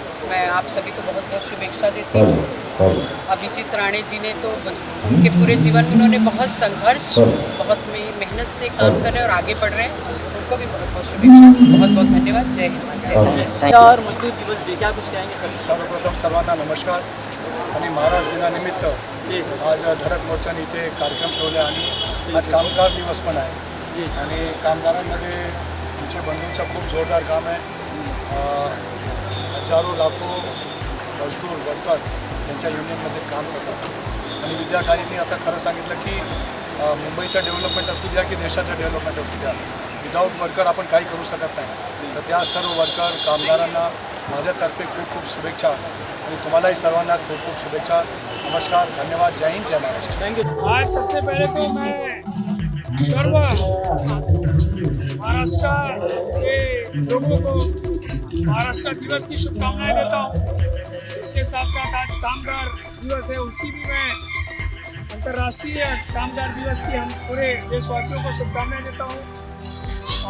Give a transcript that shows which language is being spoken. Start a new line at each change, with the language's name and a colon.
Hindi: मैं आप सभी को बहुत बहुत शुभेच्छा देती हूँ। अभिजीत राणे जी ने तो उनके पूरे जीवन में उन्होंने बहुत संघर्ष, बहुत मेहनत से काम कर रहे हैं और आगे बढ़ रहे हैं। उनको भी बहुत बहुत शुभेच्छा, बहुत बहुत धन्यवाद। जय हिंद, जय भारत। और मजदूर दिवस क्या कुछ कहेंगे सर?
Marathi: सर्वप्रथम सर्वांना नमस्कार आणि महाराष्ट्र दिनानिमित्त आज धडक मोर्चाने इथे कार्यक्रम ठेवला आणि आज कामगार दिवस पण आहे आणि कामगारांमध्ये आमच्या बंधूंचं खूप जोरदार काम आहे। हजारो लाखो मजदूर वर्कर त्यांच्या युनियनमध्ये काम करतात आणि विद्यार्थ्यांनी आता खरं सांगितलं की मुंबईचं डेव्हलपमेंट असू द्या की देशाचं डेव्हलपमेंट असू द्या, विदाऊट वर्कर आपण काही करू शकत नाही। तर त्या सर्व वर्कर कामगारांना माझ्यातर्फे खूप खूप शुभेच्छा आणि तुम्हालाही सर्वांना खूप खूप शुभेच्छा। नमस्कार, धन्यवाद, जय हिंद, जय महाराष्ट्र।
English: Thank you.
Hindi: आज सबसे पहले तो मैं सर्व महाराष्ट्र के लोगों को महाराष्ट्र दिवस की शुभकामनाएं देता हूँ। उसके साथ साथ आज कामगार दिवस है, उसकी भी मैं अंतर्राष्ट्रीय कामगार दिवस की हम पूरे देशवासियों को शुभकामनाएं देता हूँ।